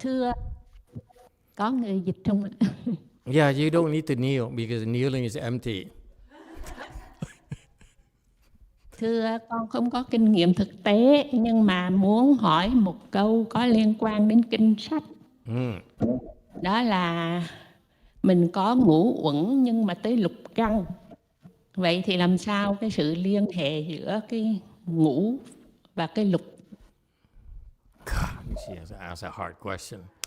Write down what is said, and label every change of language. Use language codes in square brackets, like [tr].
[vi] Thưa, có người dịch không ạ? [en] Yeah, you don't need to kneel because kneeling is empty. [vi] Thưa, con không có kinh nghiệm thực tế nhưng mà muốn hỏi một câu có liên quan đến kinh sách. Đó là mình có ngũ uẩn nhưng mà tới lục căn. Vậy thì làm sao cái sự liên hệ giữa cái ngũ và cái lục? [en] God, she has asked a hard question.